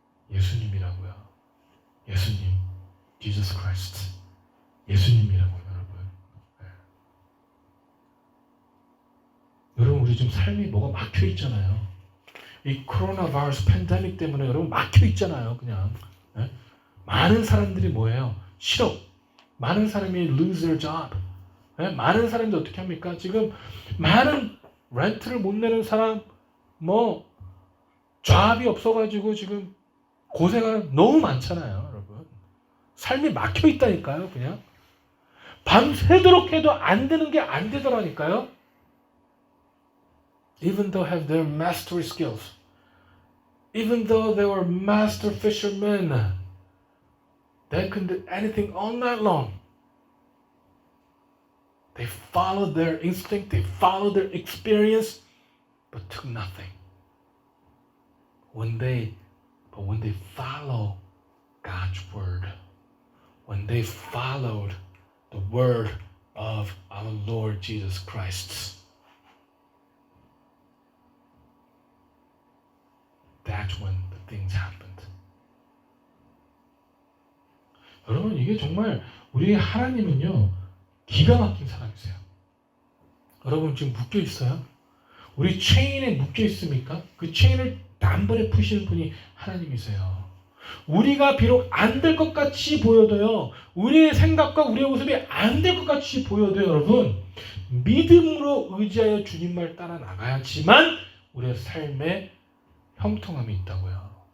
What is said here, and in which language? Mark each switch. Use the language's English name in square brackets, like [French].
[Korean] 예수님이라고요. 예수님. Jesus Christ. 예수님이라고요, 여러분. 여러분, 우리 지금 삶이 뭐가 막혀 있잖아요. 이 코로나 바이러스 팬데믹 때문에 여러분 막혀 있잖아요, 그냥. 많은 사람들이 뭐예요? 실업. 많은 사람이 [English] lose their job. [Korean] 많은 사람들이 어떻게 합니까? 지금 많은 렌트를 못 내는 사람, 뭐 job이 없어가지고 지금 고생하는 너무 많잖아요, 여러분. 삶이 막혀 있다니까요, 그냥. 밤새도록 해도 안 되는 게 안 되더라니까요. [English] Even though have their mastery skills, even though they were master fishermen, they couldn't do anything all night long. They followed their instinct, they followed their experience, but took nothing. When they follow God's word, when they followed the word of our Lord Jesus Christ, that's when the things happened. [Korean] 여러분, 이게 정말 우리 하나님은요 기가 막힌 사람이세요. 여러분 지금 묶여 있어요? 우리 체인에 묶여 있습니까? 그 체인을 단번에 푸시는 분이 하나님이세요. 우리가 비록 안 될 것 같이 보여도요, 우리의 생각과 우리의 모습이 안 될 것 같이 보여도 여러분 믿음으로 의지하여 주님 말 따라 나가야지만 우리의 삶에 형통함이 있다고요.